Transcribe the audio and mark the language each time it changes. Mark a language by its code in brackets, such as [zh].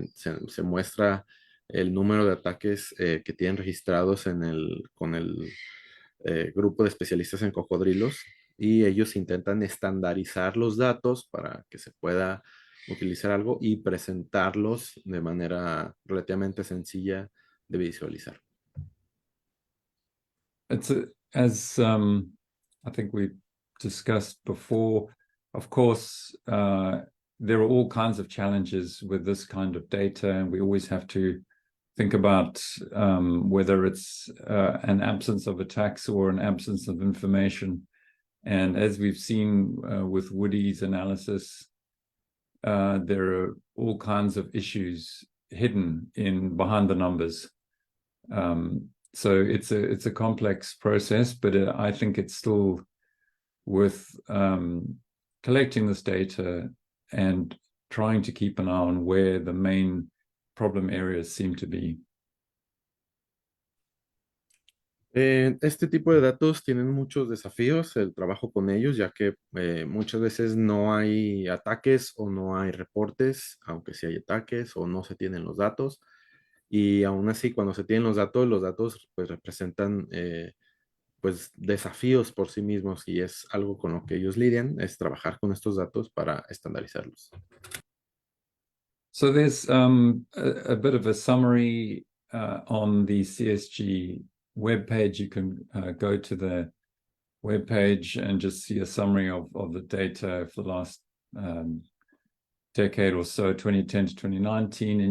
[es] Se muestra el número de ataques que tienen registrados con el grupo de especialistas en cocodrilos, y ellos intentan estandarizar los datos para que se pueda utilizar algo y presentarlos de manera relativamente sencilla de visualizar. [en] As I think we discussed before, of course, there are all kinds of challenges with this kind of data, and we always have to think about whether it's an absence of attacks or an absence of information. And as we've seen with Woody's analysis, there are all kinds of issues hidden behind the numbers. So it's a complex process, but I think it's still worth collecting this data and trying to keep an eye on where the main problem areas seem to be. [es] Este tipo de datos tienen muchos desafíos, el trabajo con ellos, ya que muchas veces no hay ataques o no hay reportes, aunque sí hay ataques o no se tienen los datos. Y aún así, cuando se tienen los datos pues representan pues desafíos por sí mismos y es algo con lo que ellos lidian, es trabajar con estos datos para estandarizarlos. [en] So there's a bit of a summary on the CSG webpage. You can go to the webpage and just see a summary of the data for the last decade or so, 2010 to 2019.